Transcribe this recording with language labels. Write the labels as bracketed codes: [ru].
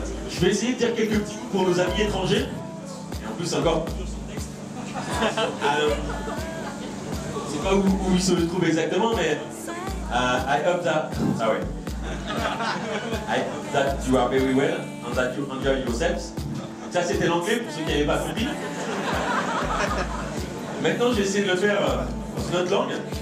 [fr] Je vais essayer de dire quelques petits mots pour nos amis étrangers. Et en plus encore. Alors, je sais pas où ils se trouvent exactement, mais [en] I hope that. [fr] Ah ouais. [en] I hope that you are very well and that you enjoy yourselves. [fr] Ça c'était l'anglais pour ceux qui n'avaient pas compris. Maintenant j'ai essayé de le faire dans une autre langue.